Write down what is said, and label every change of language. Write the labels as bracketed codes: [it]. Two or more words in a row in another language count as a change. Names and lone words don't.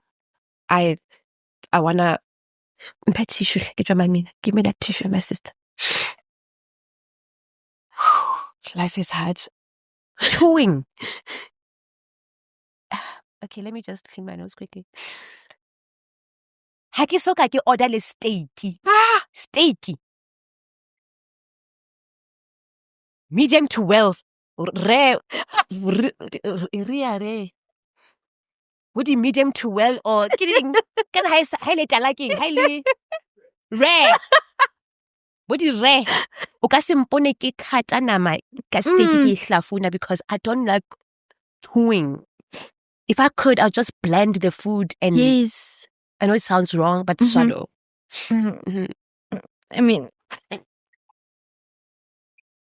[en] I wanna pet tissue. Give me that tissue, my sister. Life is hard. Chewing. Okay, let me just clean my nose quickly. [st] Ha ke soka ke order le steaky. [en] Steaky. Medium to well. Rare. Rare. What do you medium to well or kidding? Can I highlight liking? Highly rare. What is rare? [st] O ka sempone ke kata nama ka steak ke hlafuna [en] because I don't like chewing. [st] If I could, I'll just blend the food and yes. I know it sounds wrong, but swallow. I mean,